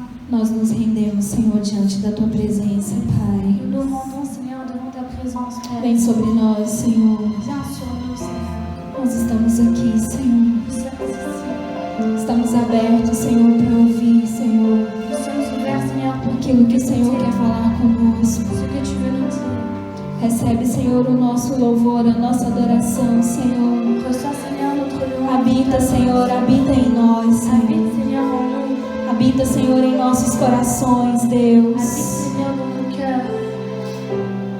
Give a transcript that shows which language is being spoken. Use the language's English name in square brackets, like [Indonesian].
[Portuguese] Nós nos rendemos, Senhor, diante da Tua presença, Pai. [French] Nous nous rendons, Seigneur, devant ta présence, Père. [Portuguese] Vem sobre nós, Senhor. [French] Viens sur nous, Seigneur. [Portuguese] Nós estamos aqui, Senhor. [French] Nous sommes ici. [Portuguese] Estamos abertos, Senhor, para ouvir, Senhor, [French] Nous sommes ouverts, Seigneur, pour [Portuguese] aquilo que o Senhor quer falar conosco. [French] ce que tu veux nous dire. [Portuguese] Recebe, Senhor, o nosso louvor, a nossa adoração, Senhor. [French] Reçois, Seigneur, notre louange. [Portuguese] Habita, Senhor, habita em nós, Senhor. [French] Habite, Seigneur, en nous. [Portuguese] Habita, Senhor, em nossos corações, Deus. [French] Habite, Seigneur, dans nos cœurs.